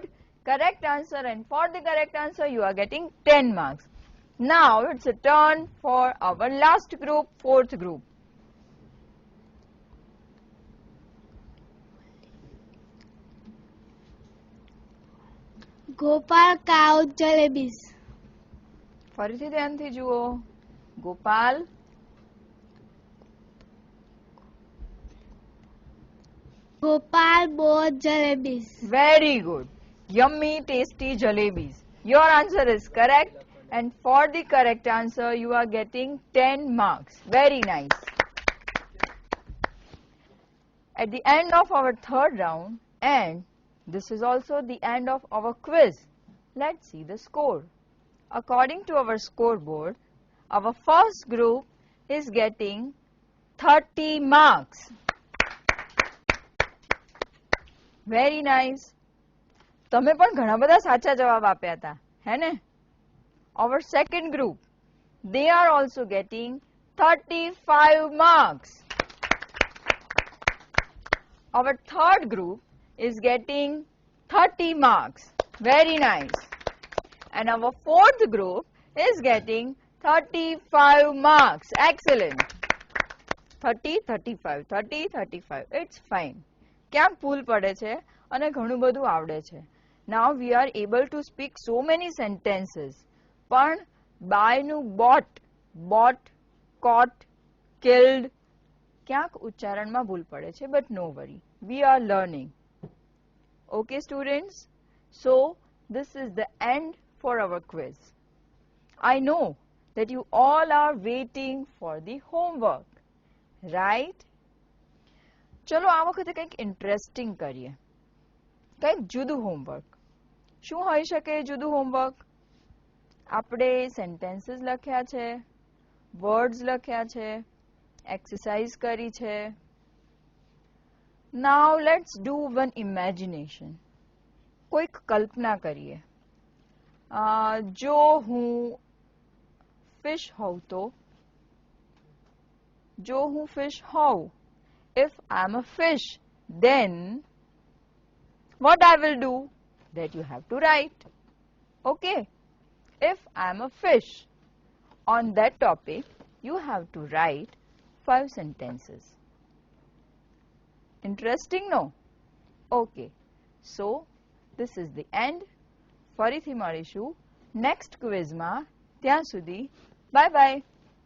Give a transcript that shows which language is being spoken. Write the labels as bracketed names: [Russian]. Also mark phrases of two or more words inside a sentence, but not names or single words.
[English] Correct answer, and for the correct answer you are getting 10 marks. Now it's a turn for our last group, fourth group. Gopal caught jalebis. [Gujarati] ફરીથી ધ્યાનથી જુઓ. ગોપાલ [English] Gopal bought jalebis. Very good. Yummy, tasty jalebis. Your answer is correct. And for the correct answer, you are getting 10 marks. Very nice. At the end of our third round, and this is also the end of our quiz, let's see the score. According to our scoreboard, our first group is getting 30 marks. Very nice. [Gujarati] તમે પણ ઘણા બધા સાચા જવાબ આપ્યા હતા, હે ને? [English] Our second group, they are also getting 35 marks. Our third group is getting 30 marks. Very nice. And our fourth group is getting 35 marks. Excellent. 30, 35, 30, 35. It's fine. [Gujarati] ક્યાંક ભૂલ પડે છે અને ઘણું બધું આવડે છે. [English] Now we are able to speak so many sentences. પણ Buy નું bought, bought, caught, killed. [Gujarati] ક્યાંક ઉચ્ચારણમાં ભૂલ પડે છે, [English] but no worry. We are learning. Okay, students? So, this is the end for our quiz. I know that you all are waiting for the homework, right? [Gujarati] ચલો આ વખતે કંઈક ઇન્ટરેસ્ટિંગ કરીએ, કંઈક જુદું હોમવર્ક. શું હોઈ શકે જુદું હોમવર્ક? આપણે સેન્ટેન્સીસ લખ્યા છે, વર્ડ્સ લખ્યા છે, એક્સરસાઇઝ કરી છે. [English] Now let's do one imagination. [Gujarati] કોઈક કલ્પના કરીએ. જો હું ફિશ હોઉં તો, જો હું ફિશ હોઉં, [English] if I'm a fish, then what I will do? That you have to write. Okay? If I'm a fish, on that topic, you have to write 5 sentences. Interesting, no? Okay. So, this is the end. [Gujarati] ફરીથી મળીશું [English] next quiz [Gujarati] માં. ત્યાં સુધી [English] bye bye.